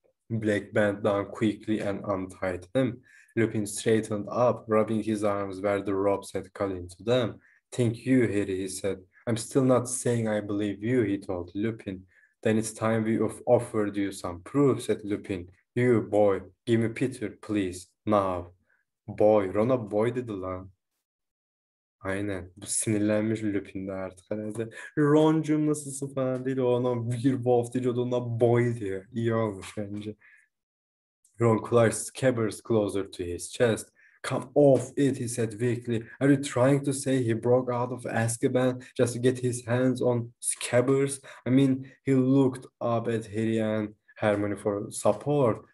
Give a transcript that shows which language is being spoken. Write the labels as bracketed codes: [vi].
[en] Black bent down quickly and untied him. Lupin straightened up, rubbing his arms where the ropes had cut into them. Thank you, Harry, he said. I'm still not saying I believe you, he told Lupin. Then it's time we offered you some proof, said Lupin. You, boy, give me Peter, please, now. [tr] Boy, Ron'a boy dedi lan. Aynen. Bu sinirlenmiş Lupin'de artık herhalde. Ron'cum nasılsın falan değil. O ona bir wolf diyor, ona boy diyor. İyi olmuş bence. [en] Ron clutched Scabbers closer to his chest. Come off it, he said weakly. Are you trying to say he broke out of Azkaban just to get his hands on Scabbers? I mean, he looked up at Harry and Hermione for support.